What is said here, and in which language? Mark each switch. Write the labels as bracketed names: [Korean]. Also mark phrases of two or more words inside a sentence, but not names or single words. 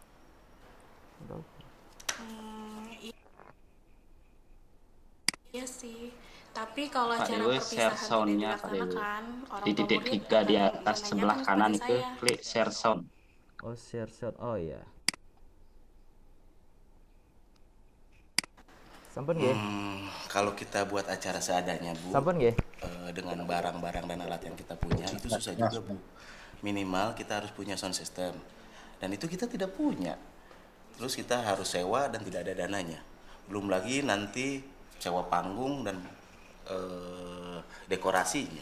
[Indonesian] Iya sih. Tapi kalau Pak acara Dewi, perpisahan share tidak sound-nya, Pak Dewi. dilaksanakan, orang Di tua titik murid 3 di akan atas menanyakan sebelah kanan kepada itu saya. klik [English] share sound. [Indonesian] Oh, share. Oh iya. [Balinese] Sampun nggih? [Indonesian] Kalau kita buat acara seadanya, Bu, [Balinese] Sampun nggih? [Indonesian] dengan barang-barang dan alat yang kita punya, itu susah juga, Bu. Minimal kita harus punya [English] sound system. [Indonesian] Dan itu kita tidak punya. Terus kita harus sewa dan tidak ada dananya. Belum lagi nanti sewa panggung dan dekorasinya.